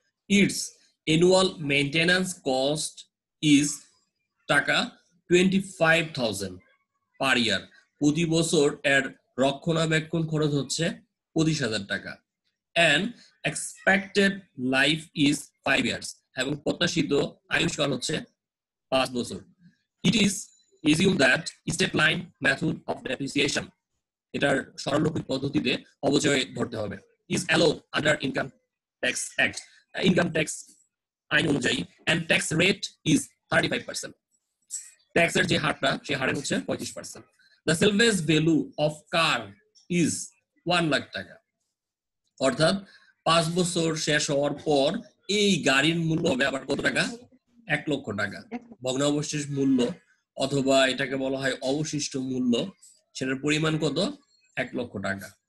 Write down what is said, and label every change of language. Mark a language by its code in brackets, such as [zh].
[en] it's annual maintenance cost is টাকা 25,000 per year, [bn] প্রতি বছর এর রক্ষণাবেক্ষণ খরচ হচ্ছে 25,000 টাকা। [en] and expected life is 5 years, [bn] এবং প্রত্যাশিত আয়ুষ্কাল হচ্ছে 5 বছর। [en] It is assumed that step line method of depreciation, [bn] এটার সরলরৈখিক পদ্ধতিতে অবচয় ধরতে হবে, [en] is allowed under income tax act, income tax আইন অনুযায়ী, and tax rate is 35%, [bn] ট্যাক্সের যে হারটা সে হারের হচ্ছে 35%। [en] The salvage value of car is [bn] 1 lakh টাকা, অর্থাৎ 5 বছর শেষ হওয়ার পর এই গাড়ির মূল্য হবে আবার কত টাকা? 1 লক্ষ টাকা। ভগ্নাবশেষ মূল্য অথবা এটাকে বলা হয় অবশিষ্ট মূল্য, সেটার পরিমাণ কত? 1 লক্ষ টাকা।